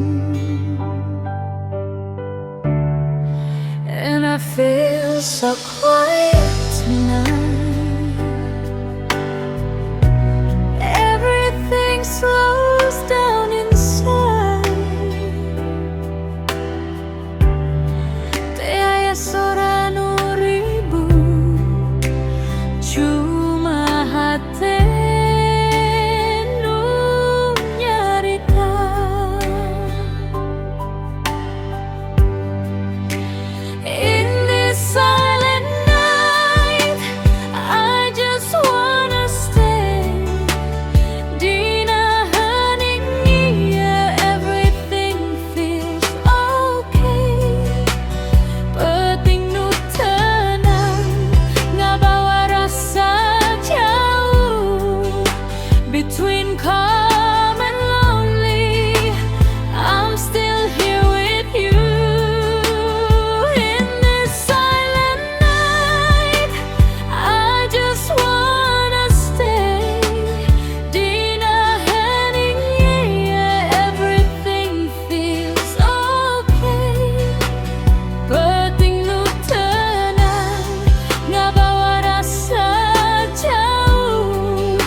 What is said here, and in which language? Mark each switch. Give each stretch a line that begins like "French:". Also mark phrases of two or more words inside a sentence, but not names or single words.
English: And I feel so quiet tonight. Everything slows down inside.
Sundanese: Teu aya sora nu ribut, cuma hate nu nyarita.
English: In this silent night, I just wanna stay.
Sundanese: Dina hening ieu
English: everything feels okay.
Sundanese: Peting nu tenang ngabawa rasa jauh.
English: Between calm and lonely, I'm still here with you. In this silent night, I just wanna stay.
Sundanese: Dina hening ieu
English: everything feels okay.
Sundanese: Peting nu tenang ngabawa rasa jauh.